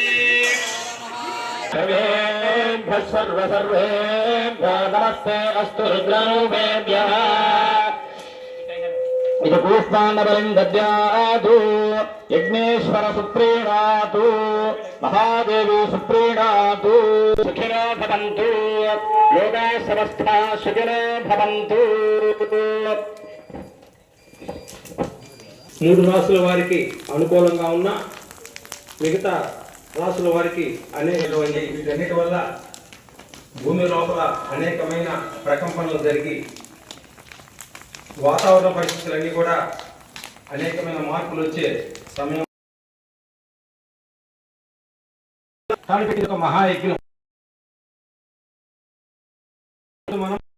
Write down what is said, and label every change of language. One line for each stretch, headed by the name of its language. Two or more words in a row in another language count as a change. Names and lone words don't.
Sanskrit: सर्वेभ्यः नमस्ते अस्तु रुद्ररूपेभ्यः. इति पुष्पाण्डबलिं दद्यातु. यज्ञेश्वर सुप्रीणातु. महादेवी सुप्रीणातु. सुखिनो भवन्तु. लोकाः समस्ताः सुखिनो भवन्तु.
Telugu: మూడు రాసుల వారికి అనుకూలంగా ఉన్న మిగతా రాసుల వారికి అనేకమైన వీటన్నిటి వల్ల భూమి లోపల అనేకమైన ప్రకంపనలు జరిగి వాతావరణ పరిస్థితులన్నీ కూడా అనేకమైన మార్పులు వచ్చే సమయం ఒక మహాయజ్ఞం మనం